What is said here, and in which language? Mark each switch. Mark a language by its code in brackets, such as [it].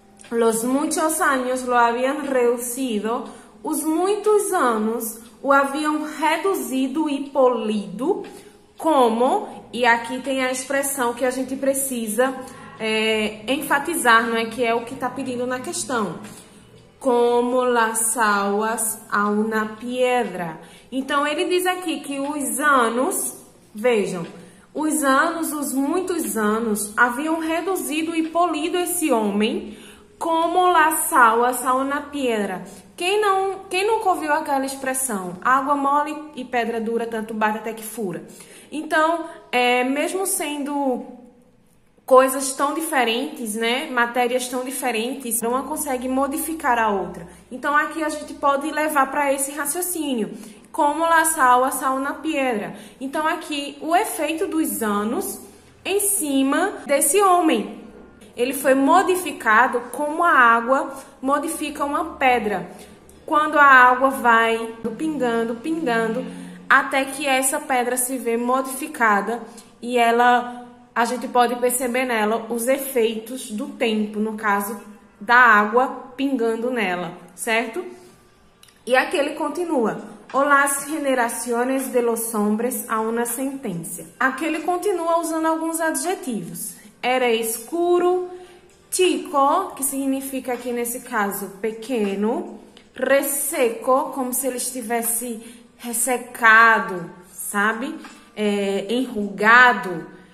[es] Los muchos años lo habían reducido, [pt] os muitos anos o haviam reduzido e polido, como, e aqui tem a expressão que a gente precisa enfatizar, não é? Que é o que está pedindo na questão. [es] Como las aguas a una piedra. [pt] Então, ele diz aqui que os anos, vejam, os anos, os muitos anos, haviam reduzido e polido esse homem [es] como las aguas a una piedra. [pt] Quem nunca ouviu aquela expressão? Água mole e pedra dura, tanto bate até que fura. Então, mesmo sendo coisas tão diferentes, né? Matérias tão diferentes, uma consegue modificar a outra. Então, aqui a gente pode levar para esse raciocínio. [es] Como las aguas a una piedra. [pt] Então, aqui, o efeito dos anos em cima desse homem. Ele foi modificado como a água modifica uma pedra. Quando a água vai pingando, pingando, até que essa pedra se vê modificada e a gente pode perceber nela os efeitos do tempo, no caso da água pingando nela, certo? E aqui ele continua. [es] O las generaciones de los hombres a una sentencia. [pt] Aqui ele continua usando alguns adjetivos. Era escuro, chico, que significa aqui nesse caso pequeno, resseco, como se ele estivesse ressecado, sabe? Enrugado.